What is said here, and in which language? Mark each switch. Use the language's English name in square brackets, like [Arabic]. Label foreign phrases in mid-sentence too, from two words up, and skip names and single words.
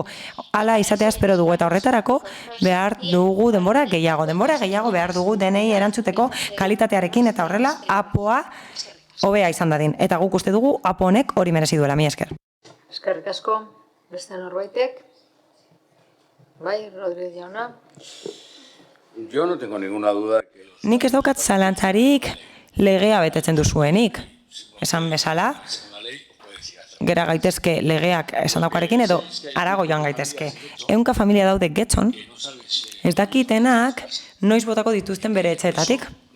[Basque] Hala izatea espero dugu eta horretarako behar dugu denbora gehiago behar dugu denei erantzuteko kalitatearekin eta horrela apoa hobea izan dadin. Eta guk uste dugu apo honek hori merezi duela, mila esker. Eskerrik asko, beste norbaitek? Bai, Rodríguez jauna. [Spanish] Yo no tengo ninguna duda. [Basque] Nik ez daukat zalantzarik legea betetzen duzuenik. Esan bezala, gera gaitezke legeak esan daukarekin edo harago joan gaitezke. 100 familia daude Getxon, ez dakitenak noiz botako dituzten bere etxeetatik.